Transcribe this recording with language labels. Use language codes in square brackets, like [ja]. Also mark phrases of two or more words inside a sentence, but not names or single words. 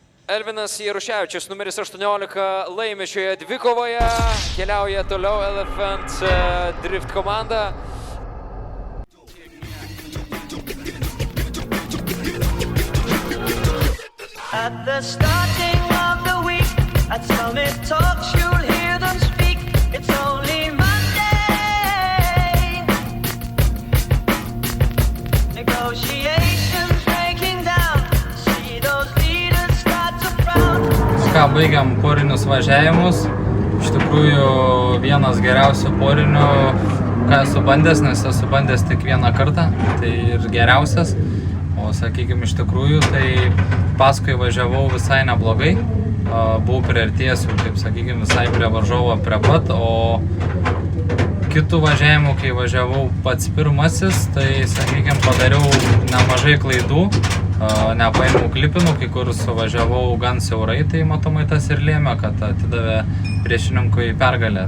[lt] Elvinas Jaruševičius, numeris 18, laimi šioje dvikovoje, keliauja toliau Elephant Drift komanda. [en] At the starting of the week, at Summit Talks, you'll hear them speak. It's only Monday. Negotiations breaking down. See those leaders start to frown. [lt] Ką, baigiam porinius važiavimus. Iš tikrųjų, vienas geriausių porinių, ką esu bandęs, nes esu bandęs tik vieną kartą, tai ir geriausias. O sakykime, iš tikrųjų, tai paskui važiavau visai neblogai. Buvau priartėjęs jau, kaip sakykime, visai prie varžovo prie pat, o kitų važiavimų, kai važiavau pats pirmasis, tai, sakykime, padariau nemažai klaidų, nepaėmiau klipinų, kai kur suvažiavau gan siaurai, tai matomai tas ir lėmė, kad atidavė priešininkui pergalę.